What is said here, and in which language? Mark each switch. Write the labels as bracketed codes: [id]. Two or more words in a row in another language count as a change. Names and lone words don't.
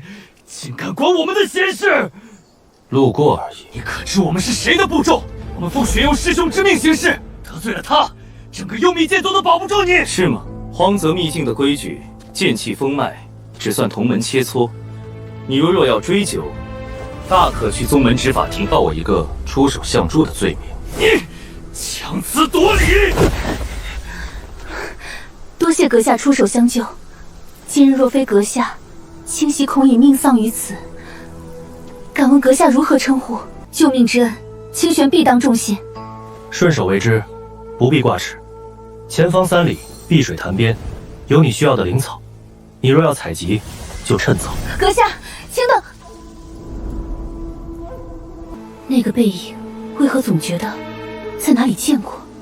[zh] 竟敢管我們的閒事？路過而已。你可知我們是誰的部眾？我們奉玄幽師兄之命行事，得罪了他，整個幽冥劍宗都保不住你。是嗎？荒澤秘境的規矩，劍氣封脈只算同門切磋。你若要追究，大可去宗门执法庭告我一个出手相助的罪名。你强词夺理！多謝阁下出手相救。今日若非阁下，清溪恐已命丧于此。敢問閣下如何稱呼？救命之恩，清玄必當重謝。順手為之，不必掛齒。前方3里碧水潭邊，有你需要的靈草，你若要採集，就趁早。閣下，請等。那個背影，為何總覺得在哪裡見過？